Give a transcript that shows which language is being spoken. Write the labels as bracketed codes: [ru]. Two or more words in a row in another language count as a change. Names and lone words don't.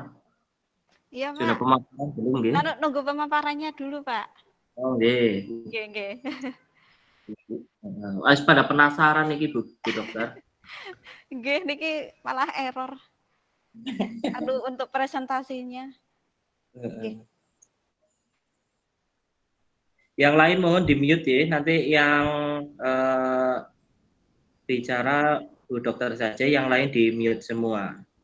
[id] Iya, Sudah Pak. pemaparan belum, nggih? Nunggu pemaparannya dulu, Pak. Oh, nggih. Nggih. [jv] Wis pada penasaran iki, Bu Dokter. Nggih, niki malah error. [id] Aduh, untuk presentasinya. Nggih. Yang lain mohon di-mute ya. Nanti yang bicara Bu Dokter saja, yang lain di-mute semua.